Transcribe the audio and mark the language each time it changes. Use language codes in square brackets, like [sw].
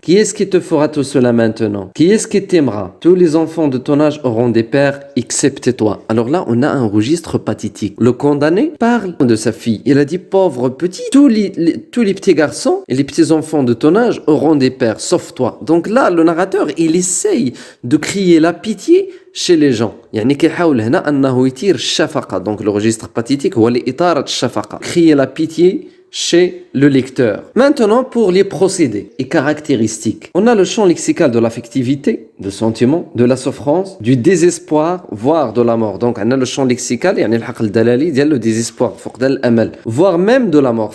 [fr] Qui est-ce qui te fera tout cela maintenant? Qui est-ce qui t'aimera? Tous les enfants de ton âge auront des pères, excepté toi. Alors là, on a un registre pathétique. Le condamné parle de sa fille. Il a dit, pauvre petit, tous les petits garçons et les petits-enfants de ton âge auront des pères, sauf toi. Donc là, le narrateur, il essaye de crier la pitié chez les gens. [ar] يعني كيحاول هنا أنه يثير الشفقة. [fr] Donc le registre pathétique [ar] هو لإثارة الشفقة. [fr] Crier la pitié chez le lecteur. Maintenant, pour les procédés et caractéristiques. On a le champ lexical de l'affectivité, de sentiment, de la souffrance, du désespoir, voire de la mort. Donc, on a le champ lexical, [ar] يعني الحق الدلالي ديال [fr] le désespoir, [ar] فقدان الأمل, [fr] voire même de la mort.